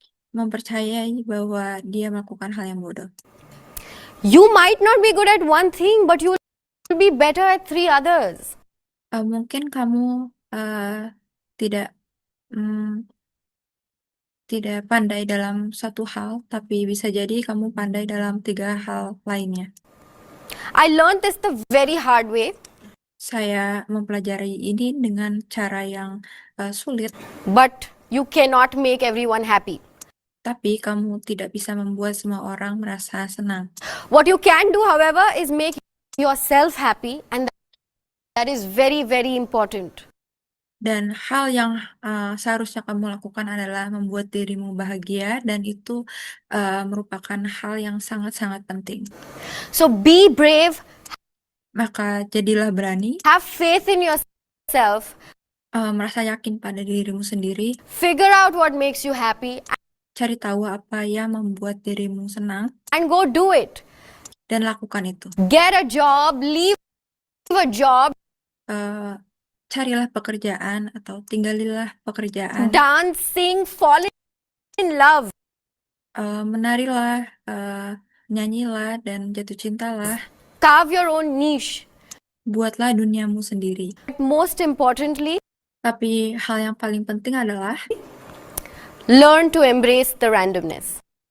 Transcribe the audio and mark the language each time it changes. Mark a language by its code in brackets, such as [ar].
[id] mempercayai bahwa dia melakukan hal yang bodoh. [en] You might not be good at one thing, but you will be better at 3 others. [id] Mungkin kamu tidak tidak pandai dalam satu hal, tapi bisa jadi kamu pandai dalam 3 hal lainnya. [en] I learned this the very hard way, [id] Saya mempelajari ini dengan cara yang sulit, [en] but you cannot make everyone happy. [id] tapi kamu tidak bisa membuat semua orang merasa senang. [en] What you can do, however, is make yourself happy, and that is very, very important. [id] Dan hal yang seharusnya kamu lakukan adalah membuat dirimu bahagia, dan itu merupakan hal yang sangat-sangat penting. [en] So be brave, [id] Maka jadilah berani, [en] have faith in yourself, [id] merasa yakin pada dirimu sendiri, [en] figure out what makes you happy, [id] cari tahu apa yang membuat dirimu senang, [en] and go do it. [id] dan lakukan itu. [en] Get a job, leave a job, [id] Carilah pekerjaan atau tinggalilah pekerjaan, [en] dance, sing, fall in love. [id] menarilah, nyanyilah, dan jatuh cintalah. [en] Carve your own niche. [id] Buatlah duniamu sendiri. [en] But most importantly, [id] Tapi hal yang paling penting adalah [en] learn to embrace the randomness.